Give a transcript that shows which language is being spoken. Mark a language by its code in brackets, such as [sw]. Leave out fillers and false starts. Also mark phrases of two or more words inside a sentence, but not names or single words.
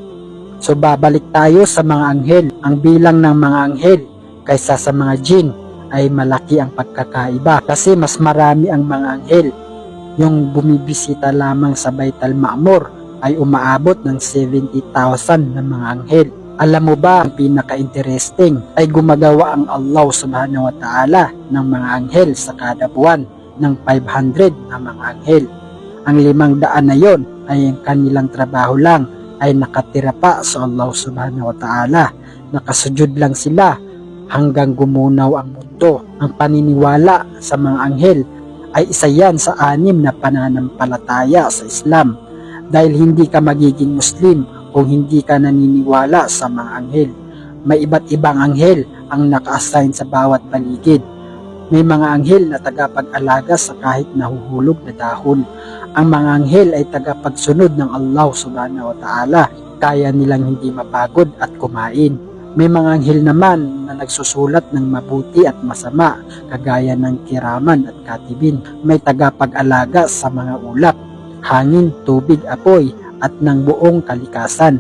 [tl] So babalik tayo sa mga anghel. Ang bilang ng mga anghel kaysa sa mga jinn ay malaki ang pagkakaiba kasi mas marami ang mga anghel. Yung bumibisita lamang sa Baitul Ma'mur ay umaabot ng 70,000 na mga anghel. Alam mo ba, ang pinaka-interesting ay gumagawa ang [ar] الله سبحانه وتعالى [tl] ng mga anghel sa kada buwan ng 500 na mga anghel. Ang 500 na yon ay ang kanilang trabaho lang ay nakatira pa sa [ar] الله سبحانه وتعالى. [tl] Nakasujud lang sila hanggang gumunaw ang mundo. Ang paniniwala sa mga anghel ay isa yan sa 6 na pananampalataya sa Islam. Dahil hindi ka magiging Muslim kung hindi ka naniniwala sa mga anghel. May iba't ibang anghel ang naka-assign sa bawat paligid. May mga anghel na tagapag-alaga sa kahit nahuhulog na dahon. Ang mga anghel ay tagapagsunod ng [ar] الله سبحانه وتعالى. [tl] Kaya nilang hindi mapagod at kumain. May mga anghel naman na nagsusulat ng mabuti at masama, kagaya ng kiraman at katibin. May tagapag-alaga sa mga ulap, hangin, tubig, apoy, at ng buong kalikasan.